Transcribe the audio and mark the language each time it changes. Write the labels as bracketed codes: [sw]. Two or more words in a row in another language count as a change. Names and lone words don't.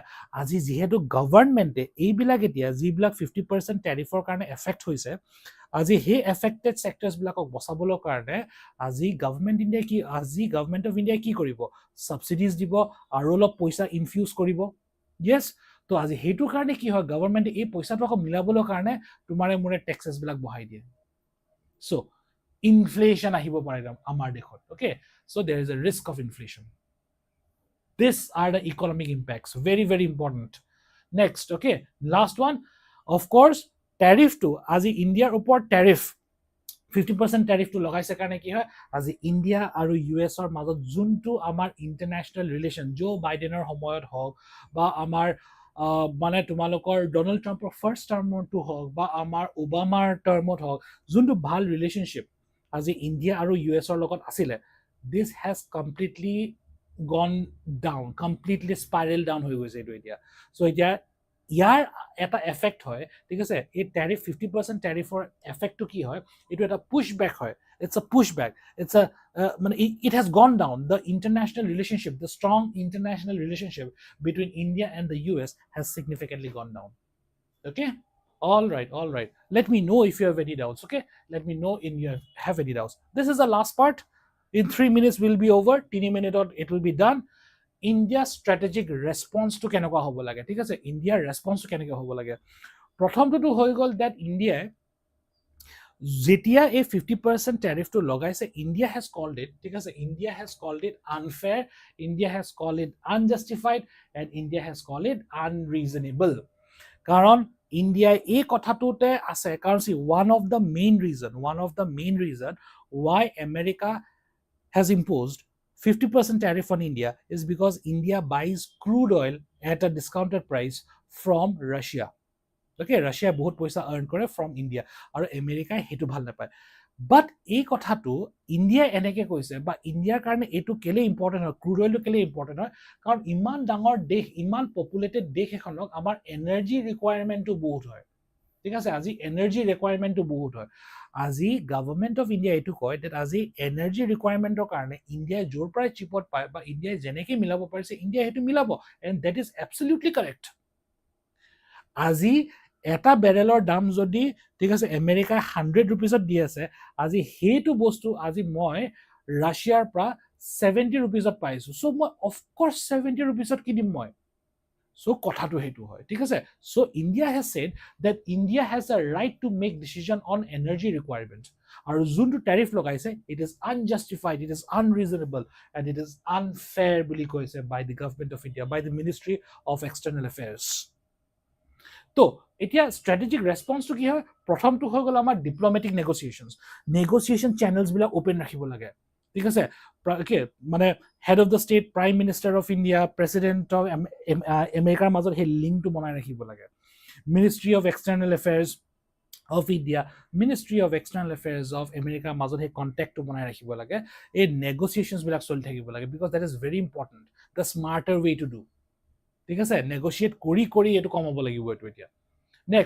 [as] আজি যিহেতু গভৰ্ণমেণ্টে এইবিলাক এতিয়া যিবিলাক 50% ট্যাৰিফৰ কাৰণে এফেক্ট হৈছে, আজি সেই [en] affected sectors [as] বিলাকক বচাবলৈ কাৰণে আজি [en] government of India [as] কি কৰিব সাবসিডিজ দিব আৰু অলপ পইচা ইনফিউজ কৰিব yes তো আজি হেতু কাৰণে কি হয় গভৰ্নমেন্টে এই পইচাটো আকৌ মিলাবলৈ কাৰণে তোমাৰে মোৰে ট্যাক্সেস বিলাক বহাই দিয়ে [en] so inflation [as] আহিব পাৰে আমাৰ দেশত [en] okay so there is a risk of inflation these are the economic impacts very very important next okay last one of course tariff [as] to আজি ইন্ডিয়াৰ ওপৰত tariff 50% tariff to লগাইছে কাৰণে কি হয় আজি ইন্ডিয়া আৰু ইউএছৰ মাজত যোনটো আমাৰ [en] international relation [as] জো বাইডেনৰ সময়ত হওক বা আমাৰ মানে তোমালোকৰ ডোনাল্ড ট্ৰাম্পৰ [en] first term [as] হওক বা আমাৰ ওবামাৰ টাৰ্মত হওক যোনটো ভাল ৰিলেশনশ্বিপ আজি ইন্ডিয়া আৰু ইউএছৰ লগত আছিলে [en] this has completely gone down completely spiral down [as] হৈ গৈছে এইটো এতিয়া so এতিয়া ইয়াৰ এটা এফেক্ট হয় ঠিক আছে এই ট্যাৰিফ 50% ট্যাৰিফৰ এফেক্টটো কি হয় এটো এটা পুশব্যাক হয় [en] it's a pushback it's a [as] মানে [en] it has gone down the international relationship the strong international relationship between India and the US has significantly gone down okay all right let me know if you have any doubts okay let me know if you have any doubts this is the last part in 3 minutes will be over 3 minutes it will be done India strategic response to [as] কেনেকুৱা হ'ব লাগে ঠিক আছে ইন্ডিয়াৰ ৰেসপন্স কেনেকুৱা হ'ব লাগে প্ৰথমটো হৈ গল [en] that India [as] যেতিয়া এই 50% tariff to লগাইছে [en] India has called it [as] ঠিক আছে [en] India has called it unfair India has called it unjustified and India has called it unreasonable [as] কাৰণ India এই কথাটোতে আছে কাৰণ [en] see one of the main reason why America has imposed 50% tariff on India is because India buys crude oil at a discounted price from Russia. [as] Okay, Russia বহুত পইচা earn কৰে [en] from India [as] আৰু আমেৰিকা হেতু ভাল নাপায় but এই কথাটো ইন্ডিয়া এনেকে কৈছে বা ইন্ডিয়াৰ কাৰণে এটো কেলে ইম্পৰ্টেন্ট হয় ক্ৰুড অইলটো কেলে ইম্পৰ্টেন্ট হয় কাৰণ ইমান ডাঙৰ দেশ ইমান পপুলেটেড দেশ এখনক আমাৰ [en] energy requirement [as] বহুত হয় ঠিক আছে আজি [en] energy requirement [as] বহুত হয় আজি [en] government of India [as] এটো কয় that আজি [en] energy requirement [as] কাৰণে ইন্ডিয়া জোৰ প্ৰায় চিপত পায় বা ইন্ডিয়া যেনেকে মিলাব পাৰিছে ইন্ডিয়া হেতু মিলাব [en] and that is absolutely correct [as] আজি এটা বেৰেলৰ দাম যদি ঠিক আছে আমেৰিকা 100 rupeesত দি আছে আজি হেতু বস্তু আজি মই ৰাছিয়াৰ পৰা 70 rupeesত পাইছো সো মই [en] of course [as] 70 rupeesত কিনিম মই [en] so [as] কথাটো হেতু হয় ঠিক আছে [en] so India has said that India has a right to make decision on energy requirement [as] আৰু যোনটো tariff লগাইছে [en] it is unjustified it is unreasonable and it is unfair [as] বুলি কৈছে [en] by the government of India by the Ministry of External Affairs [as] তো এতিয়া [en] strategic response [as] to কি হয় প্ৰথমটো হৈ গল আমাৰ [en] diplomatic negotiation channels [as] বিলাক ওপেন ৰাখিব লাগে ঠিক আছে মানে [en] head of the state prime minister of India president of America [as] মাজত হে লিংকটো বনাই ৰাখিব লাগে [en] ministry of external affairs of India ministry of external affairs of America [as] মাজত হে কন্টেক্টটো বনাই ৰাখিব লাগে এই নেগোসিয়েশনস বিলাক চলি থাকিব লাগে [en] because that is very important the smarter way to do [as] ঠিক আছে নেগোসিয়েট কৰি এটো কমাব লাগিব এটো এতিয়া নেক্সট